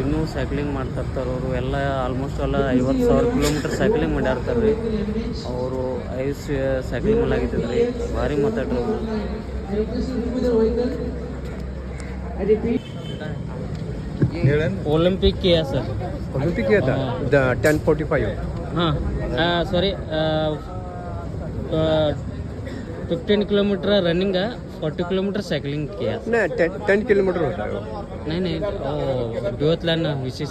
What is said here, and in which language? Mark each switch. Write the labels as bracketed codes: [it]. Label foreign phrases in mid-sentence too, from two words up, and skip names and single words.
[kn] ಇನ್ನೂ ಸೈಕ್ಲಿಂಗ್ ಮಾಡ್ತಿರ್ತಾರೆ ಅವರು. ಎಲ್ಲ ಆಲ್ಮೋಸ್ಟ್ ಎಲ್ಲ 50,000 ಕಿಲೋಮೀಟರ್ ಸೈಕ್ಲಿಂಗ್ ಮಾಡ್ಯಾರ್ತಾರೆ ರೀ ಅವರು. ಸೈಕ್ಲಿಂಗ್ ಮೇಲೆ ಆಗಿದ್ರಿ. ಭಾರಿ ಮಾತಾಡ್ರಿ. [hi] ಒಲಿಂಪಿಕ್ किया सर? ओलंपिक किया था 10:45. हाँ सॉरी 15 किलोमीटर रनिंग, 40 किलोमीटर साइकिलिंग किया. नहीं 10 किलोमीटर होता है वो. नहीं वो ड्यूथलन VCC